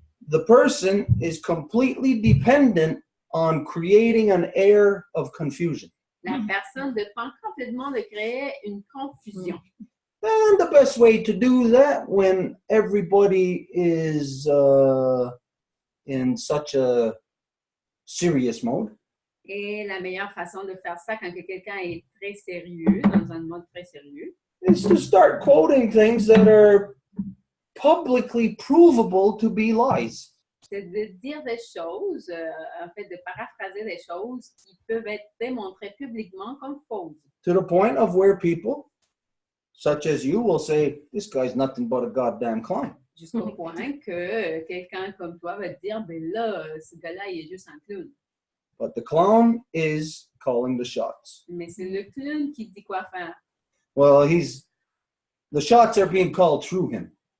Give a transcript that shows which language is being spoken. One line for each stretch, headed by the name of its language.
English: The person is completely dependent on creating an air of confusion.
French: La personne dépend complètement de créer une confusion.
English: And the best way to do that when everybody is in such a serious mode.
French: Et la meilleure façon de faire ça quand quelqu'un est très sérieux, dans un mode très sérieux,
English: is to start quoting things that are publicly provable to be lies.
French: c'est de dire des choses, en fait, de paraphraser des choses qui peuvent être démontrées publiquement comme fausses.
English: To the point of where people, such as you, will say, this guy's nothing but a goddamn clown.
French: Jusqu'au point que quelqu'un comme toi va te dire, ben là, ce gars-là, il est juste un clown.
English: But the clown is calling the shots.
French: Mais c'est le clown qui dit quoi faire.
English: Well, the shots are being called through him.